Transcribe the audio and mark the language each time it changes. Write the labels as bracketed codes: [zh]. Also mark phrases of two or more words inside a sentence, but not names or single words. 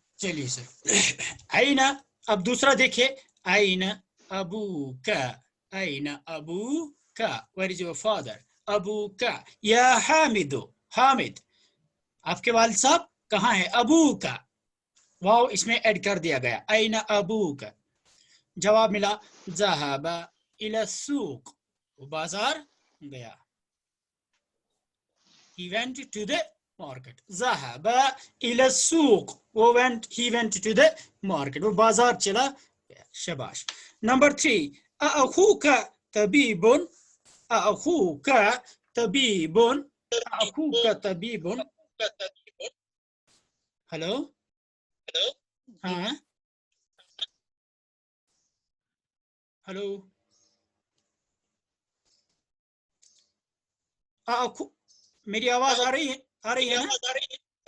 [hi] चलिए सर, आईना, अब दूसरा देखिए, [ar] أين أبوك, أين أبوك, [en] where is your father, [ar] أبوك, [hi] या हामिदो, हामिद आपके वालिद साहब कहाँ है? अबू का वाव इसमें ऐड कर दिया गया, [ar] أين أبوك. [hi] जवाब मिला [ar] ذهب إلى سوق, [hi] वो बाजार गया, [en] he went to the market, [ar] ذهب إلى سوق, [en] वो he went to the market, [hi] वो बाजार चला गया। शाबाश। नंबर 3, [ar] أأخوك طبيب، أأخوك طبيب، أأخوك طبيب. [hi] हेलो, हाँ हेलो, मेरी आवाज आ रही है? आ रही है ना?